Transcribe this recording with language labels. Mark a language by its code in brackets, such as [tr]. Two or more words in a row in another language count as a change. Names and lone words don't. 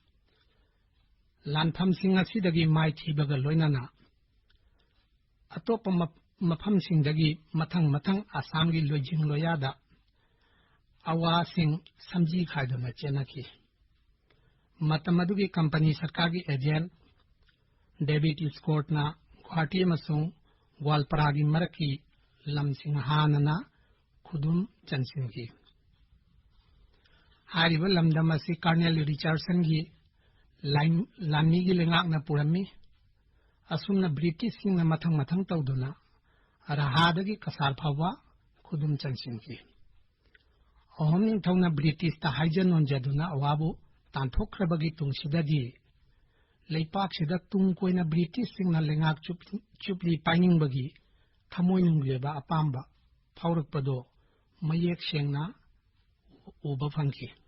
[mni] लानफम सिंह असिदगी माइथीबगा लोइनाना अतोप मफम सिंहदगी मथंग मथंग आसाम की लोइजिंग लोयादा अवासिंग समझी खाइदुना चेनखी मतमदुगी कंपनी सरकार की एजेंट डेविड स्कॉट ना गुवाहाटी अमसुंग ग्वालपारागी मरकी लमसिंग हानना खुदुम चनसिंगी हारिब लमदम असि कर्नल रिचर्डसन की लानी की लेंगाकना पुरमी असुमना ब्रिटिश सिंह मथंग मथंग तौदुना रहादगी कसार फावा खुदुम चनसिंगी अहम निंथौना ब्रिटिश ता हाइजन नोंजदुना अवाबु तांथोख्रबगी तुंगसिददी लेपाकसिदा तुंग कोइना ब्रिटिश सिंहना लेंगाक चुपली पाइनिंगबगी थमोय नुंगलेबा अपाम्बा फाउरकपदो मयेक सेंगना उबा फंखी